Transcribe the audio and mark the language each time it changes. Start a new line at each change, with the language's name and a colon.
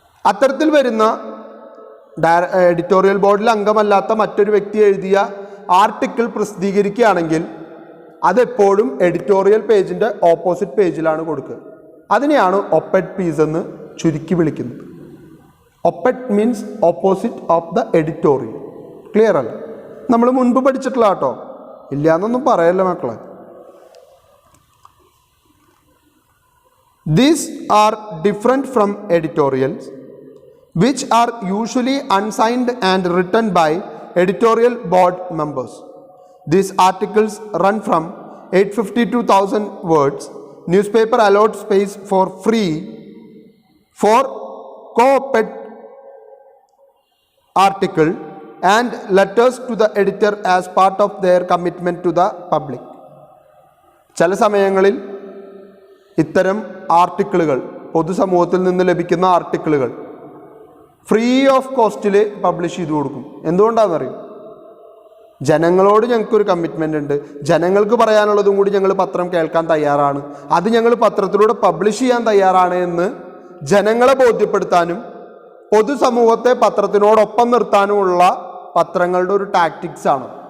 Malayalam: അത്തരത്തിൽ വരുന്ന എഡിറ്റോറിയൽ ബോർഡിൽ അംഗമല്ലാത്ത മറ്റൊരു വ്യക്തി എഴുതിയ ആർട്ടിക്കിൾ പ്രസിദ്ധീകരിക്കുകയാണെങ്കിൽ അതെപ്പോഴും എഡിറ്റോറിയൽ പേജിൻ്റെ ഓപ്പോസിറ്റ് പേജിലാണ് കൊടുക്കുക. അതിനെയാണ് ഒപ്പറ്റ് പീസ് എന്ന് ചുരുക്കി വിളിക്കുന്നത്.
English: Op-ed means opposite of the editorial.
Malayalam: Clear അല്ല? നമ്മൾ മുൻപ് പഠിച്ചിട്ടില്ല കേട്ടോ, ഇല്ല എന്നൊന്നും പറയല്ല മക്കളെ.
English: These are different from editorials which are usually unsigned and written by editorial board members. These articles run from 850 to 1000 words. Newspaper allots space for free for co-opted article and letters to the editor as part of their commitment to the public.
Malayalam: ചില സമയങ്ങളിൽ ഇത്തരം ആർട്ടിക്കിളുകൾ, പൊതുസമൂഹത്തിൽ നിന്ന് ലഭിക്കുന്ന ആർട്ടിക്കിളുകൾ free of കോസ്റ്റിൽ publish ചെയ്ത് കൊടുക്കും. എന്തുകൊണ്ടാണെന്നറിയും? ജനങ്ങളോട് ഞങ്ങൾക്കൊരു കമ്മിറ്റ്മെൻ്റ് ഉണ്ട്, ജനങ്ങൾക്ക് പറയാനുള്ളതും കൂടി ഞങ്ങൾ പത്രം കേൾക്കാൻ തയ്യാറാണ്, അത് ഞങ്ങൾ പത്രത്തിലൂടെ പബ്ലിഷ് ചെയ്യാൻ തയ്യാറാണ് എന്ന് ജനങ്ങളെ ബോധ്യപ്പെടുത്താനും പൊതുസമൂഹത്തെ പത്രത്തിനോടൊപ്പം നിർത്താനുമുള്ള പത്രങ്ങളുടെ ഒരു ടാക്ടിക്സ് ആണ്.